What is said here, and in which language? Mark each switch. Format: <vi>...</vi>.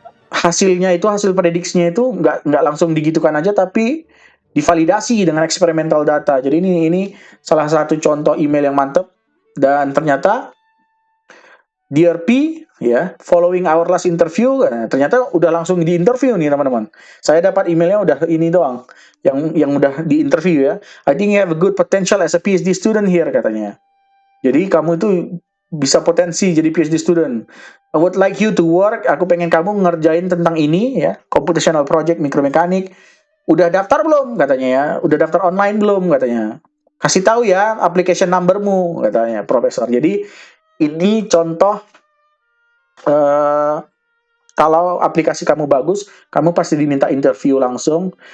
<id>hasilnya itu, hasil prediksinya itu nggak langsung digitukan aja, tapi divalidasi dengan eksperimental data. Jadi ini salah satu contoh email yang mantap, dan ternyata Dear P, ya,</id> <en>following our last interview,</en> <id>ternyata udah langsung di interview nih teman-teman. Saya dapat emailnya udah ini doang, yang udah di interview ya.</id> <en>I think you have a good potential as a PhD student here,</en> <id>katanya. Jadi kamu itu bisa potensi jadi PhD student.</id> <en>I would like you to work.</en> <id>Aku pengen kamu ngerjain tentang ini ya, computational project mikromekanik. Udah daftar belum, katanya ya? Udah daftar online belum, katanya? Kasih tahu ya application numbermu, katanya profesor. Jadi ini contoh, eh, kalau aplikasi kamu bagus, kamu pasti diminta interview langsung.</id>